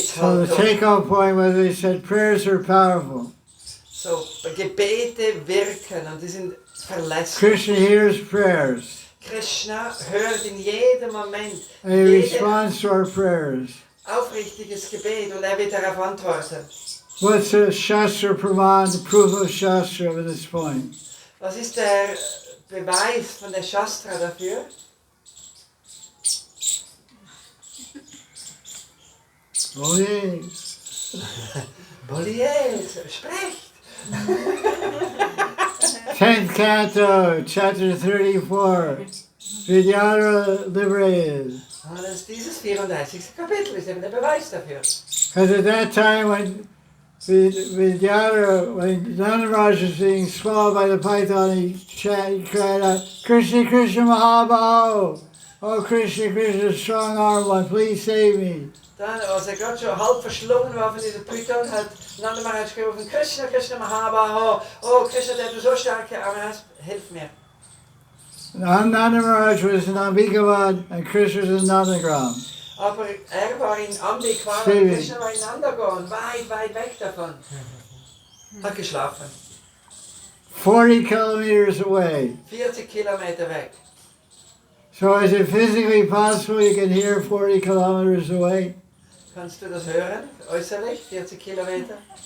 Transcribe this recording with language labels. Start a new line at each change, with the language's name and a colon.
English: So the take-home point was they said prayers are powerful.
German: So, Gebete wirken und die sind verlässlich.
English: Krishna hears prayers.
German: Krishna hört in jedem Moment
English: And he responds to our prayers.
German: aufrichtiges Gebet und wird darauf antworten.
English: What's the Shastra Praman, the proof of Shastra at this point?
German: Was ist der Beweis von der Shastra dafür?
English: Oh yeah.
German: Bolier, sprecht!
English: 10th canto, chapter 34, Vidyadhara liberated.
German: Und das ist dieses 34. Kapitel, ist eben der Beweis dafür.
English: Because at that time when Vidyadhara, when Nanda Maharaj was being swallowed by the python, he cried out, Krishna, Krishna Mahabaho! Oh Krishna, Krishna, strong arm one, please save me.
German: Dann, als gerade schon halb verschlungen war von dieser Python, hat Nanda Maharaj gerufen, Krishna, Krishna Mahabaho, oh Krishna, der du so starke Arme hast, hilf mir.
English: Nanda Maharaj was in Ambikavad and Krishna was in Nandagram.
German: Aber war in Ambikavad und Krishna war in Nandagon, weit weg davon. Hat geschlafen.
English: 40 kilometers away.
German: 40 Kilometer weg.
English: So is it physically possible you can hear 40 kilometers away?
German: Kannst du das hören, äußerlich, 40 Kilometer?